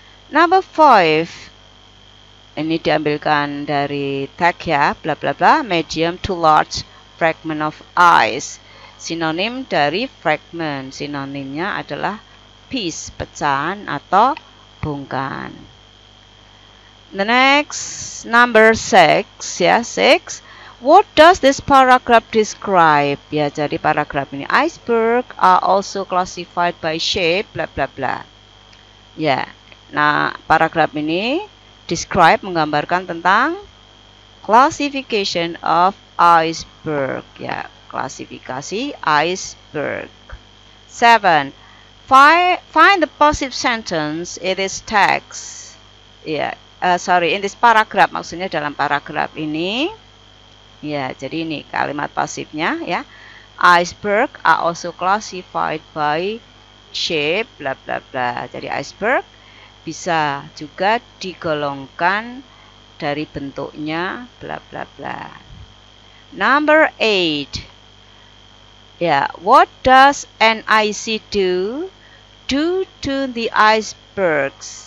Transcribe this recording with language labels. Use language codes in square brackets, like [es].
[en] Number 5, [id] ini diambilkan dari tag, ya, [en] bla bla bla, medium to large fragment of ice. [id] Sinonim dari fragment, sinonimnya adalah piece, pecahan atau bongkahan. [en] The next, number 6, ya, 6. What does this paragraph describe? [id] Ya, jadi paragraf ini, [en] iceberg are also classified by shape, bla bla bla. [id] Ya, nah paragraf ini describe, menggambarkan tentang [en] classification of iceberg, [id] ya, klasifikasi iceberg. 7. [en] Find the positive sentence in this text. [id] Ya, [en] in this paragraph, [id] maksudnya dalam paragraf ini. Ya, jadi ini kalimat pasifnya, ya. [en] Iceberg are also classified by shape, bla bla bla. Jadi iceberg [id] bisa juga digolongkan dari bentuknya bla bla bla. [en] Number 8. Ya, what does NIC do to the icebergs?